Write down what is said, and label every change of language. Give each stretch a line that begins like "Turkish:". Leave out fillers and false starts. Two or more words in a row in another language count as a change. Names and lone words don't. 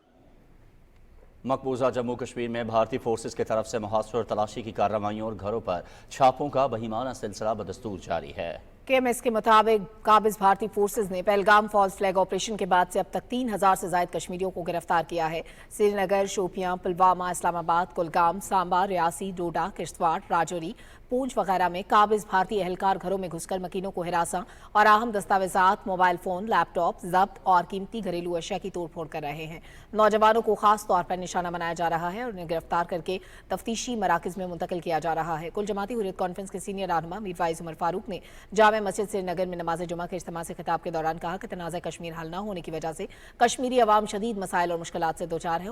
Urdu: مقبوضہ جموں کشمیر میں بھارتی فورسز کی طرف سے محاصرہ اور تلاشی کی کارروائیوں اور گھروں پر چھاپوں کا بہیمانہ سلسلہ بدستور جاری ہے۔ KMS کے مطابق قابض بھارتی فورسز نے پہلگام فالز فلیگ آپریشن کے بعد سے اب تک 3000 سے زائد کشمیریوں کو گرفتار کیا ہے۔ سری نگر، شوپیاں، پلوامہ، اسلام آباد، کلگام، سامبا، ریاسی، ڈوڈا، کشتواڑ، راجوری، پونچھ وغیرہ میں قابض بھارتی اہلکار گھروں میں گھس کر مکینوں کو ہراساں اور اہم دستاویزات، موبائل فون، لیپ ٹاپ ضبط اور قیمتی گھریلو اشیاء کی توڑ پھوڑ کر رہے ہیں۔ نوجوانوں کو خاص طور پر نشانہ بنایا جا رہا ہے اور انہیں گرفتار کر کے تفتیشی مراکز میں منتقل کیا جا رہا ہے۔ کل جماعتی حریت کانفرنس کے سینئر رہنما میر فائز عمر فاروق نے جامع مسجد سری نگر میں نماز جمعہ کے اجتماع سے خطاب کے دوران کہا کہ تنازع کشمیر حل نہ ہونے کی وجہ سے کشمیری عوام شدید مسائل اور مشکلات سے دوچار ہے۔